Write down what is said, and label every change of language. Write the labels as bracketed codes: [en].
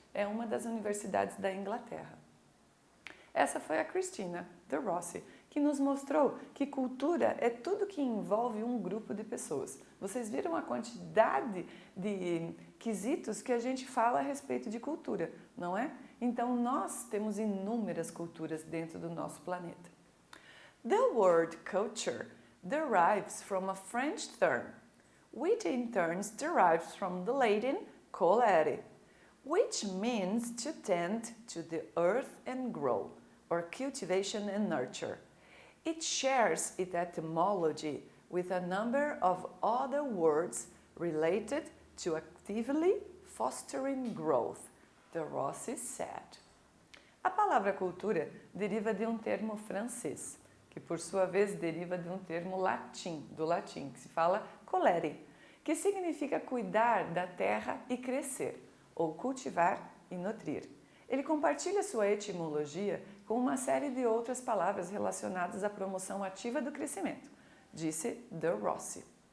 [pt] É uma das universidades da Inglaterra. Essa foi a Christina de Rossi, que nos mostrou que cultura é tudo que envolve um grupo de pessoas. Vocês viram a quantidade de quesitos que a gente fala a respeito de cultura, não é? Então, nós temos inúmeras culturas dentro do nosso planeta. The word culture [en] derives from a French term, which in turn derives from the Latin colere, which means to tend to the earth and grow, or cultivation and nurture. It shares its etymology with a number of other words related to actively fostering growth, de Rossi said. [pt] A palavra cultura deriva de um termo francês, que por sua vez deriva de um termo do latim, que se fala colere, que significa cuidar da terra e crescer, ou cultivar e nutrir. Ele compartilha sua etimologia com uma série de outras palavras relacionadas à promoção ativa do crescimento, disse de Rossi.